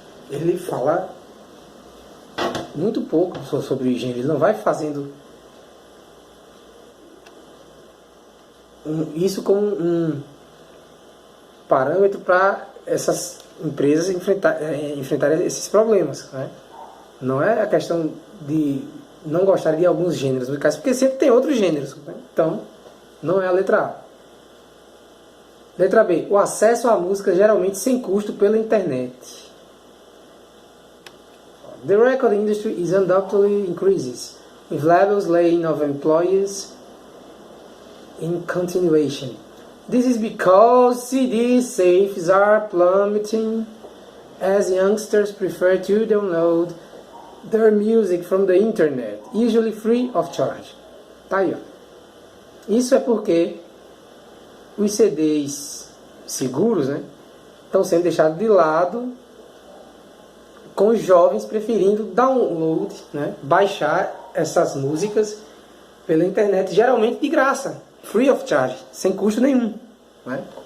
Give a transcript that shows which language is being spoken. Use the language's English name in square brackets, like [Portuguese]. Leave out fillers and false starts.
[Portuguese] Ele fala muito pouco sobre gênero. Ele não vai fazendo isso como um parâmetro para essas empresas enfrentarem esses problemas, né? Não é a questão de não gostar de alguns gêneros musicais, porque sempre tem outros gêneros, né? Então, não é a letra A. Letra B. O acesso à música geralmente sem custo pela internet. [English] The record industry is undoubtedly increases, with levels laying of employees in continuation. This is because CD sales are plummeting as youngsters prefer to download their music from the internet, usually free of charge. [Portuguese] Tá aí, ó. Isso é porque os CDs seguros, né, estão sendo deixados de lado, com os jovens preferindo download, né, baixar essas músicas pela internet, geralmente de graça, [English] free of charge, [Portuguese] sem custo nenhum, né?